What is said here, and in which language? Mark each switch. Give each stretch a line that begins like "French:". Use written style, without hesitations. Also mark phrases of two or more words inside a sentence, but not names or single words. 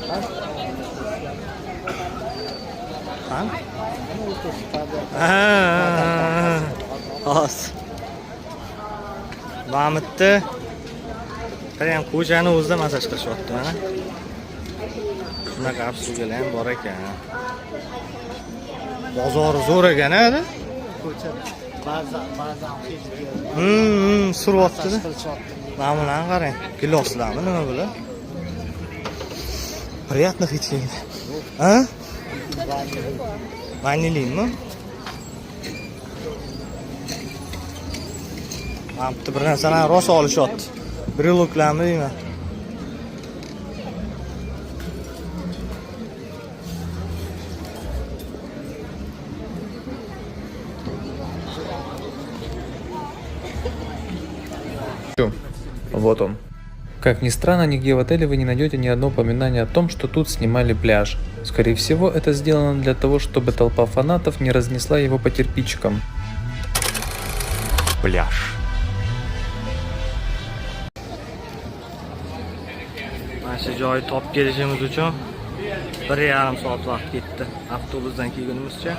Uzbek: Huh? Os. Mamitni qarang, ko'chani o'zida masaj qilishyapti mana. Shunaqa absurglar ham bor ekan. Bozor zo'r ekan-a? Ko'cha ba'zan suryapti-da. Mana bularni qarang. Giloslarmi nima bular?
Russian: Приятно хотели. А?
Uzbek: Vanilin-mi? Mana bitta bir narsalarni rosa olishyapti. Briloklarmi deyman.
Russian: Вот он. Как ни странно, нигде в отеле вы не найдете ни одного упоминания о том, что тут снимали пляж. Скорее всего, это сделано для того, чтобы толпа фанатов не разнесла его по кирпичикам. Pляж.
Uzbek: Mana shu joyni topib kelishimiz uchun 1,5 soat vaqt ketdi. Avtobusdan kelgunimizcha.